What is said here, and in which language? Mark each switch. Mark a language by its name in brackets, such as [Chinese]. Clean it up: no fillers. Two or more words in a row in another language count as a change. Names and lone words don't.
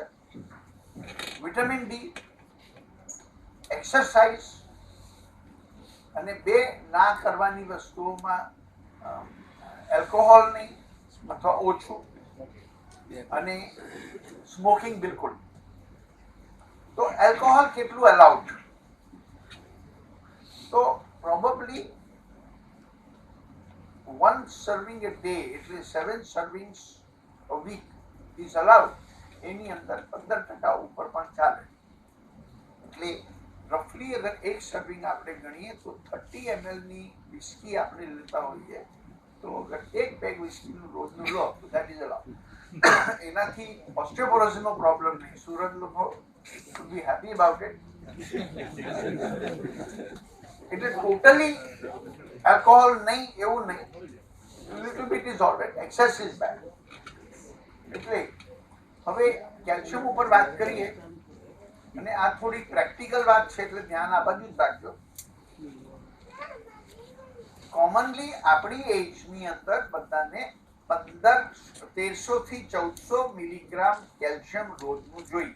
[Gujarati] વિટામિન ડી, એક્સરસાઇઝ, અને 2 ના કરવાની વસ્તુઓમાં એલ્કોહોલ નહીં અથવા ઓછું, અને સ્મોકિંગ બિલકુલ. તો એલ્કોહોલ કેટલું અલાઉડ? [English] તો પ્રોબેબલી 1 serving a day, એટલે 7 servings a week is allowed. [Gujarati] એની અંદર 15% ઉપર પણ ચાલે. એટલે રફલી અગર 1 સર્વિંગ આપણે ગણીએ તો 30 ml ની વિસ્કી આપણે લેતા હોઈએ, તો અગર 1 પેગ વિસ્કીનું રોજનું લો તો [English] that is allowed. [Gujarati] એનાથી ઓસ્ટિયોપોરોસિસનો પ્રોબ્લેમ નહીં. [English] સુરત લોકો should be happy about it. [Gujarati] એટલે ટોટલી alcohol નહીં એવું નહીં, [English] little bit is all right, excess is bad. [Gujarati] એટલે હવે કેલ્શિયમ ઉપર વાત કરીએ, અને આ થોડી પ્રેક્ટિકલ વાત છે એટલે ધ્યાન આ બાજુ જ રાખજો. કોમનલી આપણી એજની અંદર બધાને 1300 થી 1400 મિલીગ્રામ કેલ્શિયમ રોજનું જોઈએ.